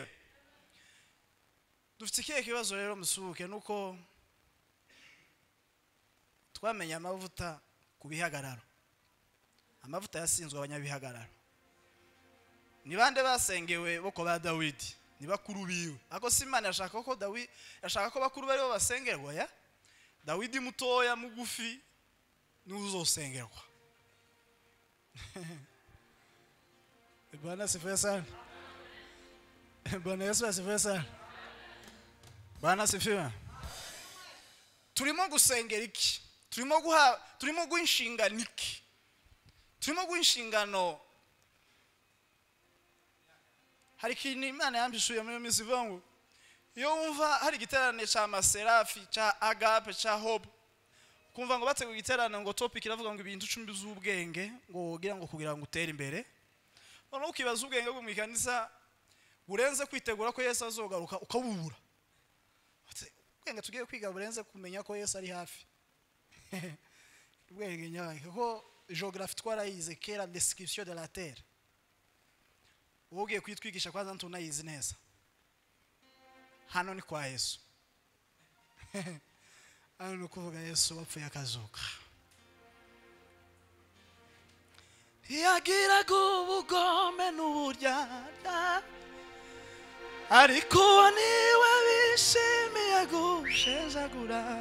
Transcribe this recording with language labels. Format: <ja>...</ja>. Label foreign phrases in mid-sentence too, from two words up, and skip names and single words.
<rn>Dufite ikihe kibazo rero musubuke, nuko twamenye amavuta ku bihagararo. Amavuta yasinzwe abanyabihagararo. Ni bande basengewe boko ba Dawidi? Ni bakuru biwe. Ako si Imana yashaka ko Dawidi, yashaka ko bakuru bari bo basengerwa ya? Dawidi mutoya mugufi ni uzosengerwa.</rn> <sw>Bwana asifiwe sana. Bwana Yesu asifiwe sana. Bwana asifiwe.</sw> <rn>Turimo gusengera iki? Turimo guha inshingano iki? Turimo guha inshingano. Hari ikintu Imana yambishuye muri minsi ivuga ngo iyo wumva hari igiterane cya Maserafi, cya Agape, cya Hope, kumva ngo bateguye igiterane ngo topic iravuga ngo ibintu 10 by'ubwenge, ngo wogira ngo kugira ngo utere imbere. None ukibaza ubwenge bwo mu ikanisa burenze kwitegura ko Yesu azogaruka ukabubura. Ubwenge tugiye kwiga burenze kumenya ko Yesu ari hafi. Ubwenge nyawe kuko geography twarayize kera,</rn> <fr>description de la terre.</fr> <rn>Ugiye kwitwigisha kwanza ntunayizi neza. Hano ni kwa Yesu. Hano ni kuvuga Yesu wapfuye akazuka. Yagiraga ubugome n'uburyarya, ariko niwe bishimiye gushenjagura.</rn>